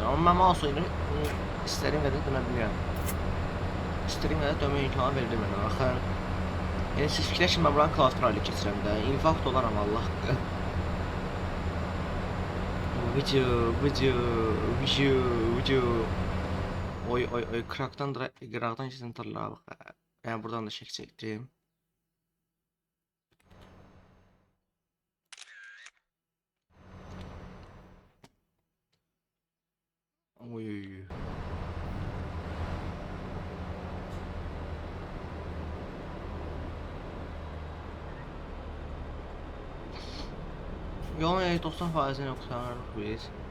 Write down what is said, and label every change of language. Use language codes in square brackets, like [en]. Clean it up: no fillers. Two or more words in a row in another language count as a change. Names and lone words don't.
[az] Amma mən mouse oyunu istədiyim qədər dönə bilirəm. İstədiyim qədər dönmə imkanı verir mənə. Baxın. Yəni siz fikirləşin mən buranı klaustra ilə keçirəm də. İnfarkt olaram Allah. Vıcı. Oy qıraqdan keçən tırlara bax. [tr] Yani buradan da çekecektim. Oy. Yolun 90%'ini yoksanırıq biz.